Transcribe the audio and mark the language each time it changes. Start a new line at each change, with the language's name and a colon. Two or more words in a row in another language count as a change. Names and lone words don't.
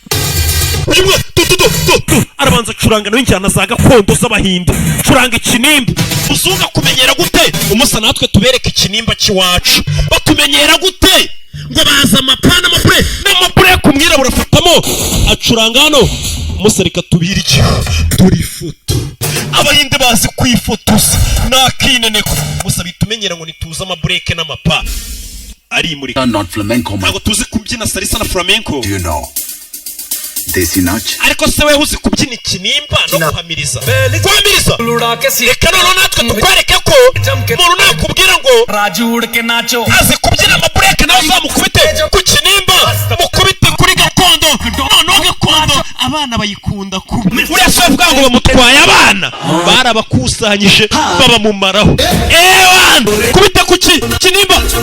Kinyarwanda: arabanza acuranga nawe injyana za gakondo z'abahinde curanga ikinimba uzunga kumenyera gute umusa natwe tubereka ikinimba cy'iwacu batumenyera gute ngo baza amapana n'amapure ku mwirabura afatamo acuranga hano umusa reka tubirye turi ifoto abahinde bazi kwifotoza nakineneko umusa bitumenyera ngo nituze amabureke n'amapa ari muri ntabwo tuzi kubyina salsa na flamenco
Hindi: देसी नाच
Kinyarwanda: ariko se wewe uzi kubyina ikinimba no guhamiriza reka noneho natwe tukwereke ko umuntu nakubwira ngo
Hindi: राजूड़ के नाचो
Kinyarwanda: azi kubyina amabureke nawe uzamukubite ku kinimba mukubite kuri gakondo noneho gakondo abana bayikunda kubi uriya se bavuga ngo bamutwaye abana barabakusanyije babamumaraho kubite ku kinimba